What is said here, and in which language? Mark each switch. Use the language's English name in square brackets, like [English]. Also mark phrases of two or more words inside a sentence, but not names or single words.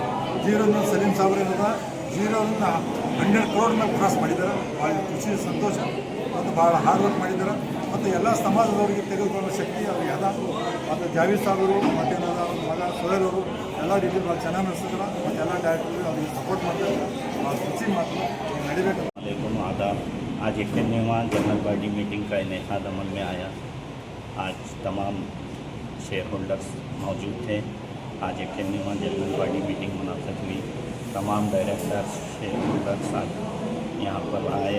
[Kannada] 0 ಸಲೀಂ ಸಾಬ್ರಿಂದ 0ರಿಂದ 100 crore ಕ್ರಾಸ್ ಮಾಡಿದ್ದಾರೆ. ಭಾಳ ಖುಷಿ, ಸಂತೋಷ ಮತ್ತು ಭಾಳ [English] hard work [Kannada] ಮಾಡಿದ್ದಾರೆ. ಮತ್ತು ಎಲ್ಲ ಸಮಾಜದವರಿಗೆ ತೆಗೆದುಕೊಳ್ಳೋ ಶಕ್ತಿ ಅವ್ರಿಗೆ ಅದ. ಮತ್ತು ಜಾವೀದ್ ಸಾಬರು ಮತ್ತು ಮಗ ಸೋಹೇಲ್ ಅವರು ಎಲ್ಲ ರೀತಿ ಭಾಳ ಚೆನ್ನಾಗಿ ನಡೆಸಿದ್ರು. ಮತ್ತು ಎಲ್ಲ ಡೈರೆಕ್ಟರ್ ಅವ್ರಿಗೆ ಸಪೋರ್ಟ್ ಮಾಡ್ತಾರೆ. ಭಾಳ ಖುಷಿ ಮಾತು ನಡಿಬೇಕು. [Urdu] आदाब। आज 91वां [English] general body meeting [Urdu] का इनेकाद अमल में आया। आज तमाम [English] share holders [Urdu] मौजूद थे। आज 91वां [English] general body meeting [Urdu] मुनाफिक हुई। तमाम [English] directors, share holders [Urdu] आज यहाँ पर आए।